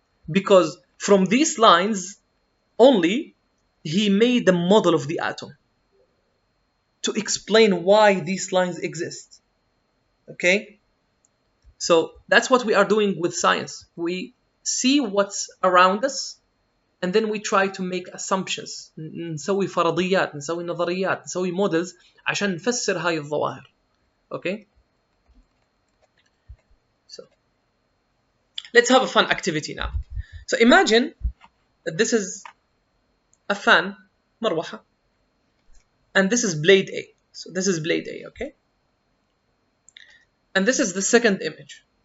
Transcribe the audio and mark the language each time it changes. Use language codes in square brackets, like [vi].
[en] Because from these lines only he made the model of the atom to explain why these lines exist. Okay? So that's what we are doing with science. We see what's around us and then we try to make assumptions. [ar] نسوي فرضيات, نسوي نظريات, نسوي models عشان نفسر هاي الظواهر. [en] Okay? So let's have a fun activity now. So imagine that this is a fan, مروحة, and this is blade A. So this is blade A, okay? And this is the second image.